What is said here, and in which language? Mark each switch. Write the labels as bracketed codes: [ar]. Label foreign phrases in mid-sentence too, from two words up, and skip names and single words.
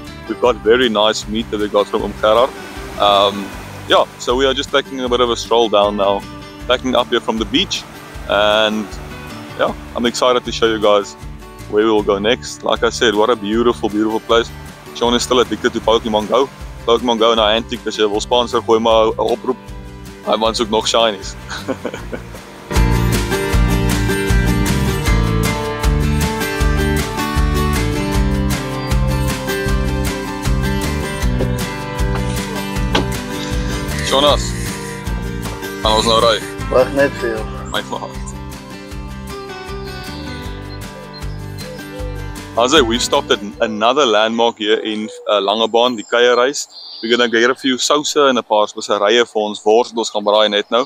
[en] We've got very nice meat that we got from Gerard. Yeah, so we are just taking a bit of a stroll down now, backing up here from the beach. And yeah, I'm excited to show you guys where we will go next. Like I said, what a beautiful, beautiful place. Sean is still addicted to Pokemon Go. [af] Pokemon Go na Antic, as jy wil sponsor, gooi maar 'n oproep. Hy wants ook nog shinies. Jonas, gaan ons nou ry? Wag net vir jou. My maat. [en] Azai, we've stopped at another landmark here in Langebaan, [af] die kuierreis. [en] We're gonna get a few sousa [af] en 'n paar speserye vir ons wors wat ons gaan braai net nou.